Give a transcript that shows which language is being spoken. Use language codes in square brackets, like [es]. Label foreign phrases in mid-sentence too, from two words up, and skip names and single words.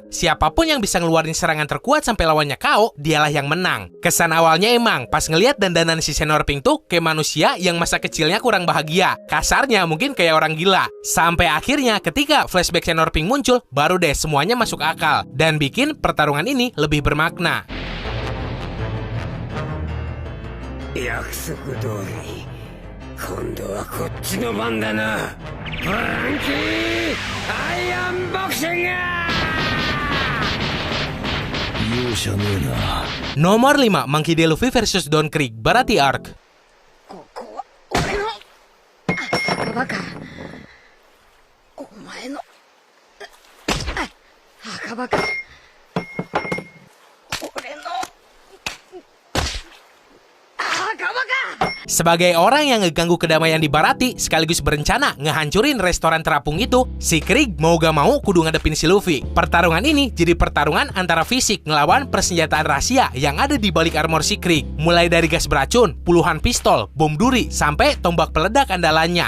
[id] Siapapun yang bisa ngeluarin serangan terkuat sampai lawannya KO, dialah yang menang. Kesan awalnya emang pas ngelihat dandanan si Senior Pink tuh kayak manusia yang masa kecilnya kurang bahagia. Kasarnya mungkin kayak orang gila. Sampai akhirnya ketika flashback Senior Pink muncul, baru deh semuanya masuk akal dan bikin pertarungan ini lebih bermakna. [ja] 約束通り今度はこっちの番だな。フランキーアイアンボクシング。容赦ねえな。 [id] Nomor 5, Monkey D. Luffy versus Don Krieg, Baratie Arc. [ja] ここは俺の墓場か。お前の墓場か。俺の墓場か。 [id] Sebagai orang yang ngeganggu kedamaian di Baratie sekaligus berencana ngehancurin restoran terapung itu, si Krieg mau gak mau kudu ngadepin si Luffy. Pertarungan ini jadi pertarungan antara fisik ngelawan persenjataan rahasia yang ada di balik armor si Krieg. Mulai dari gas beracun, puluhan pistol, bom duri, sampai tombak peledak andalannya.